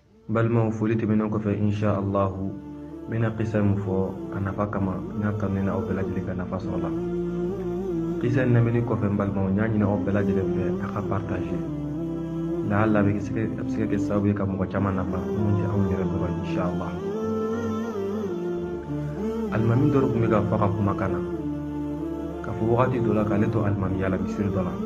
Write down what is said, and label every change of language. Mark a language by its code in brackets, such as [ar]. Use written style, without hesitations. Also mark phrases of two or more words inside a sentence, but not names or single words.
[bm] balma foli tɛmɛnen kɔfɛ [ar] إن شاء الله [bm] bena qissa mu fɔ a nafa kama n'a kanuna aw bɛɛ lajɛlen ka nafa sɔrɔ la. Qissa in lamɛnni kɔfɛ n balimaw n y'a ɲini aw bɛɛ lajɛlen fɛ a ka partager la'alla a bɛ se ka kɛ sababu ye ka mɔgɔ caman nafa mun tɛ anw yɛrɛ dɔrɔn [ar] إن شاء الله. [bm] Alimami dɔ tun bɛ ka fɔ a ka kumakan na k'a fɔ wagati dɔ la k'ale to alimamiya la misiri dɔ la.